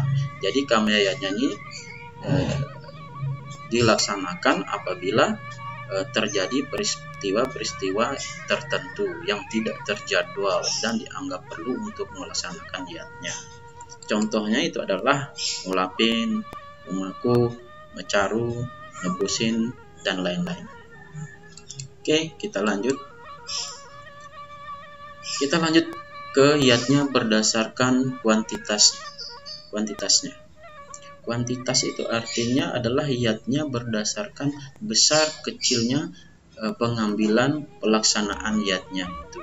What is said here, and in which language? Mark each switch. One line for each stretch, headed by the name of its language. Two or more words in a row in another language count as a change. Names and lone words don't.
Indonesian: Jadi kamyayatnya ini dilaksanakan apabila terjadi peristiwa-peristiwa tertentu yang tidak terjadwal dan dianggap perlu untuk melaksanakan yatnya. Contohnya itu adalah ngulapin, memaku, mecaru, nebusin, dan lain-lain. Oke, kita lanjut. Kita lanjut ke yatnya berdasarkan kuantitasnya. Kuantitas itu artinya adalah yatnya berdasarkan besar kecilnya pengambilan pelaksanaan yatnya itu.